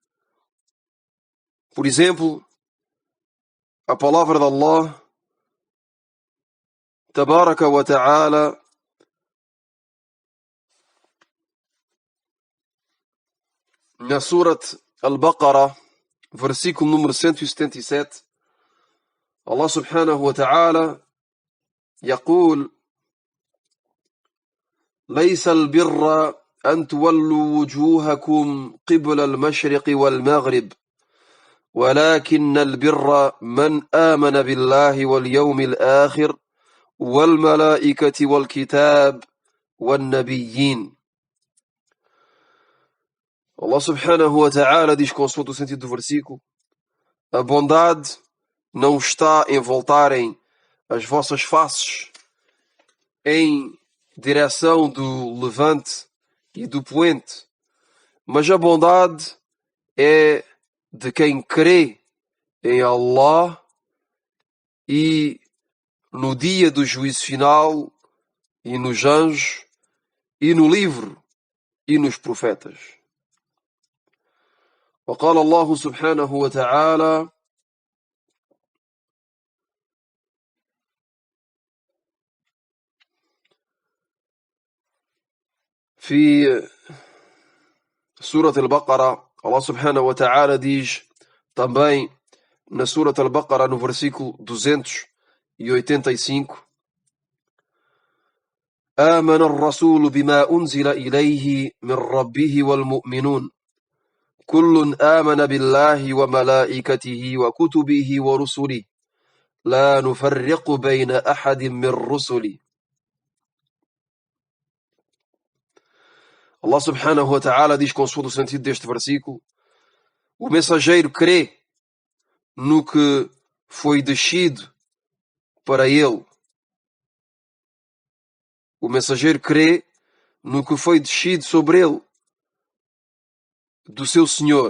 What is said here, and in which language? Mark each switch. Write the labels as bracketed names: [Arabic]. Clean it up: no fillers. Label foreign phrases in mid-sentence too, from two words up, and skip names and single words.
[Portuguese] Por exemplo, a palavra de Allah, [Arabic] تبارك وتعالى, [Portuguese] na Surat Al-Baqarah, versículo número 177, [Arabic] الله سبحانه وتعالى يقول: ليس البر أن تولوا وجوهكم قبل المشرق والمغرب ولكن البر من آمن بالله واليوم الآخر والملائكة والكتاب والنبيين. الله سبحانه وتعالى [Portuguese] diz, consoante o sentido do versículo: a bondade não está em voltarem as vossas faces em direção do levante e do poente, mas a bondade é de quem crê em Allah e no dia do juízo final, e nos anjos, e no livro, e nos profetas. [Arabic] وقال الله سبحانه وتعالى في سورة البقرة, الله سبحانه وتعالى [Portuguese] diz também na Surah Al-Baqarah, no versículo 285: [Arabic] آمن الرسول بما أنزل إليه من ربه والمؤمنون كل آمن بالله وملائكته وكتبه ورسله لا نفرق بين أحد من رسله. الله سبحانه وتعالى [Portuguese] diz, consoante o sentido deste versículo: o mensageiro crê no que foi descido para ele. O mensageiro crê no que foi descido sobre ele do seu Senhor.